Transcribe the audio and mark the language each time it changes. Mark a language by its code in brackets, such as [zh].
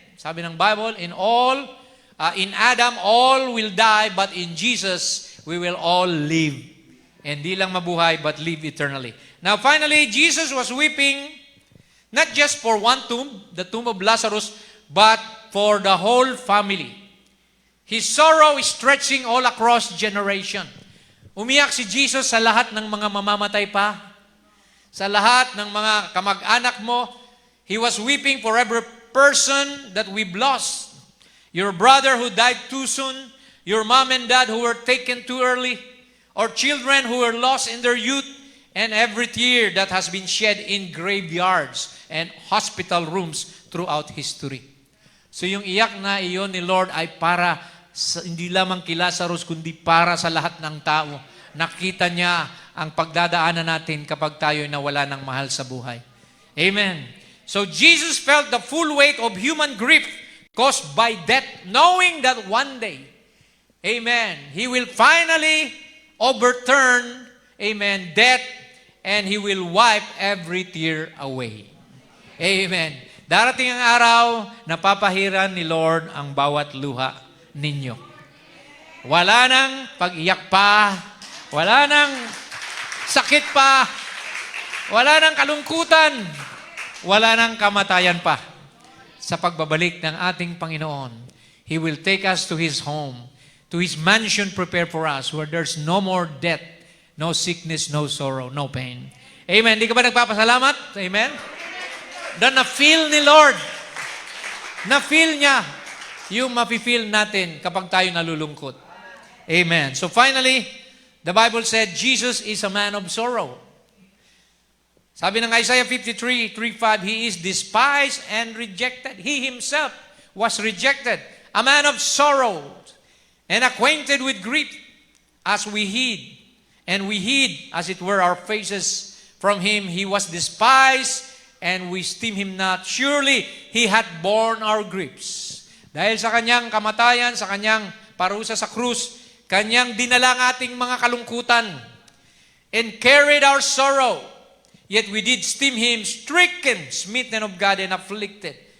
[tl] Sabi ng [en] Bible, in Adam, all will die, but in Jesus, we will all live. And [tl] di lang mabuhay, [en] but live eternally. Now, finally, Jesus was weeping, not just for one tomb, the tomb of Lazarus, but for the whole family. His sorrow is stretching all across generation. [tl] Umiyak si Jesus sa lahat ng mga mamamatay pa, sa lahat ng mga kamag-anak mo. [en] He was weeping for every person that we've lost. Your brother who died too soon, your mom and dad who were taken too early, or children who were lost in their youth, and every tear that has been shed in graveyards and hospital rooms throughout history. [tl] So yung iyak na iyon ni Lord ay para hindi lamang kay Lazarus, kundi para sa lahat ng tao. Nakita niya ang pagdadaanan natin kapag tayo nawala ng mahal sa buhay. Amen. [en] So Jesus felt the full weight of human grief caused by death, knowing that one day, amen, He will finally overturn, amen, death, and He will wipe every tear away. Amen. [tl] Darating ang araw na papahiran ni Lord ang bawat luha ninyo. Wala nang pag-iyak pa, wala nang sakit pa, wala nang kalungkutan, wala nang kamatayan pa. Sa pagbabalik ng ating Panginoon, [en] He will take us to His home, to His mansion prepared for us, where there's no more death, no sickness, no sorrow, no pain. [tl] Amen. Di ka ba nagpapasalamat? Amen? Na-feel ni Lord. Na-feel niya yung mafe-feel natin kapag tayo nalulungkot. Amen. [en] So finally, the Bible said, Jesus is a man of sorrow. [tl] Sabi ng [en] Isaiah 53:3-5, He is despised and rejected. He Himself was rejected, a man of sorrow and acquainted with grief, as we hid. And we hid, as it were, our faces from Him. He was despised, and we esteem Him not. Surely, He hath borne our griefs. [tl] Dahil sa Kanyang kamatayan, sa Kanyang parusa sa krus, Kanyang dinala ang ating mga kalungkutan [en] and carried our sorrow. Yet we did esteem Him stricken, smitten of God, and afflicted.